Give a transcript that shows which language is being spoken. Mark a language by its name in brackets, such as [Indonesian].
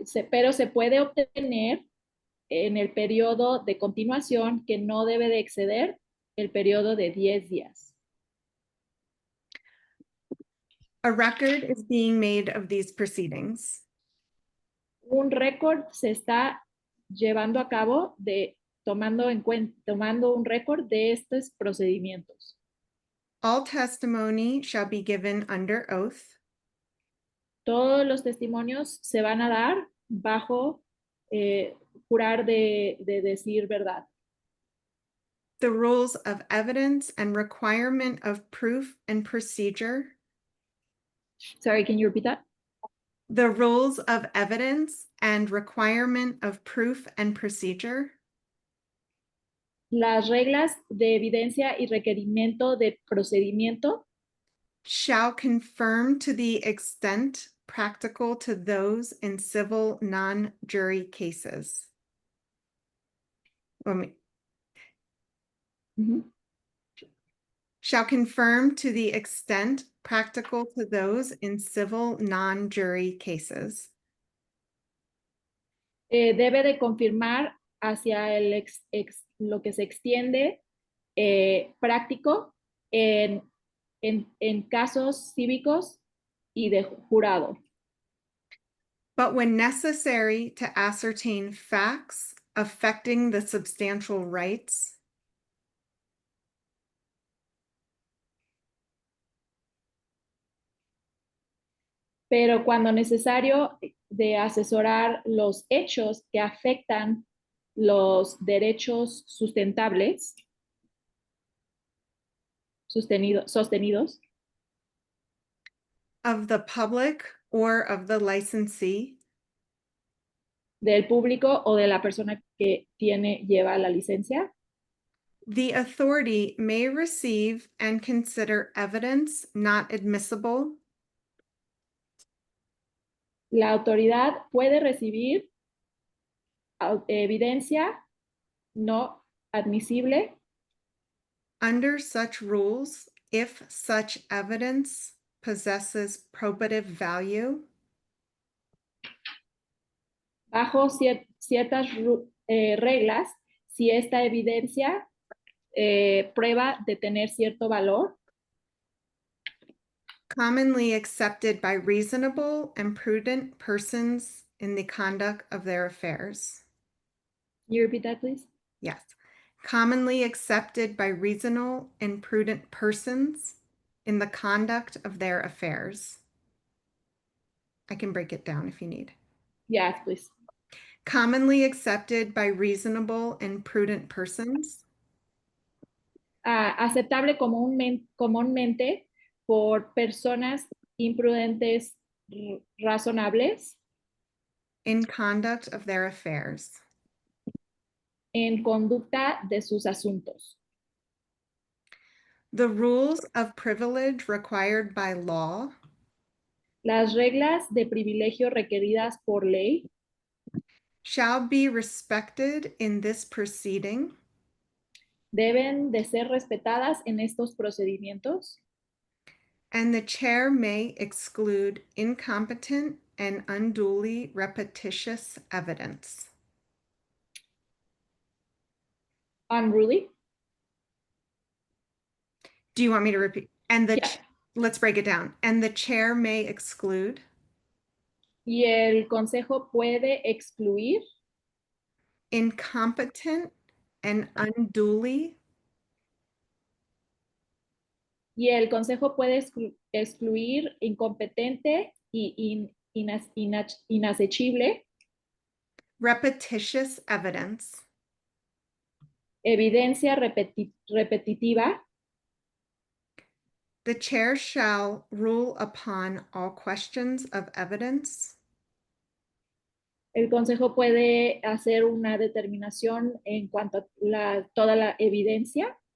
[Spanish] pero se puede obtener en el periodo de continuación que no debe de exceder el periodo de 10 días. [English] A record is being made of these proceedings. [Spanish] Un récord se está llevando a cabo tomando un récord de estos procedimientos. [English] All testimony shall be given under oath. [Spanish] Todos los testimonios se van a dar bajo jurar de decir verdad. [English] The rules of evidence and requirement of proof and procedure. Sorry, can you repeat that? The rules of evidence and requirement of proof and procedure. [Spanish] Las reglas de evidencia y requerimiento de procedimiento [English] Shall confirm to the extent practical to those in civil non-jury cases. Shall confirm to the extent practical to those in civil non-jury cases. [Spanish] Debe de confirmar hacia lo que se extiende práctico en casos cívicos y de jurado. [English] But when necessary to ascertain facts affecting the substantial rights. [Spanish] Pero cuando necesario de asesorar los hechos que afectan los derechos sustentables, sostenidos, [English] Of the public or of the licensee. [Spanish] del público o de la persona que lleva la licencia. [English] The authority may receive and consider evidence not admissible. [Spanish] La autoridad puede recibir evidencia no admisible [English] Under such rules, if such evidence possesses probative value. [Spanish] bajo ciertas reglas si esta evidencia prueba de tener cierto valor. [English] Commonly accepted by reasonable and prudent persons in the conduct of their affairs. Can you repeat that, please? Yes. Commonly accepted by reasonable and prudent persons in the conduct of their affairs. I can break it down if you need. Yes, please. Commonly accepted by reasonable and prudent persons. [Spanish] Aceptable comúnmente por personas imprudentes razonables. [English] In conduct of their affairs. [Spanish] En conducta de sus asuntos. [English] The rules of privilege required by law. [Spanish] Las reglas de privilegio requeridas por ley. [English] Shall be respected in this proceeding. [Spanish] Deben de ser respetadas en estos procedimientos. [English] And the chair may exclude incompetent and unduly repetitious evidence. Unruly. Do you want me to repeat? And the Yeah. let's break it down. And the chair may exclude. [Spanish] Y el consejo puede excluir. [English] Incompetent and unduly. [Spanish] Y el consejo puede excluir incompetente y inaccesible. [English] Repetitious evidence. [Spanish] Evidencia repetitiva. [English] The chair shall rule upon all questions of evidence. [Spanish] El consejo puede hacer una determinación en cuanto a toda la evidencia.